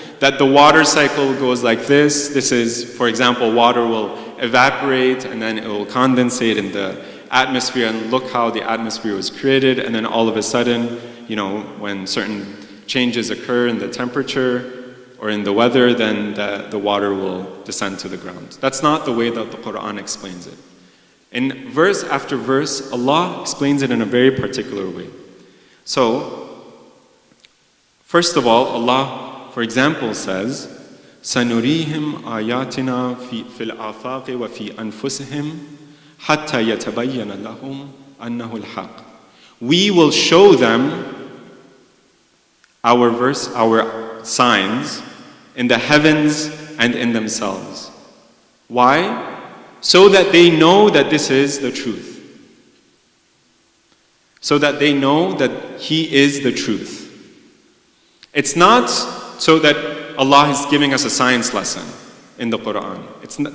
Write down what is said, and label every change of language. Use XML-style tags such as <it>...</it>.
<en>that the water cycle goes like this. This is, for example, water will evaporate and then it will condensate in the atmosphere, and look how the atmosphere was created, and then all of a sudden, when certain changes occur in the temperature or in the weather, then the water will descend to the ground. That's not the way that the Quran explains it. In verse after verse, Allah explains it in a very particular way. So, first of all, Allah, for example, says,</en> <ar>سَنُرِيهِمْ آيَاتِنَا فِي الْآفَاقِ وَفِي أَنفُسِهِمْ حَتَّى يَتَبَيَّنَ لَهُمْ أَنَّهُ الْحَقِّ.</ar> <en>We will show them our signs in the heavens and in themselves. Why? So that they know that this is the truth. So that they know that He is the truth. It's not so that Allah is giving us a science lesson in the Quran.</en>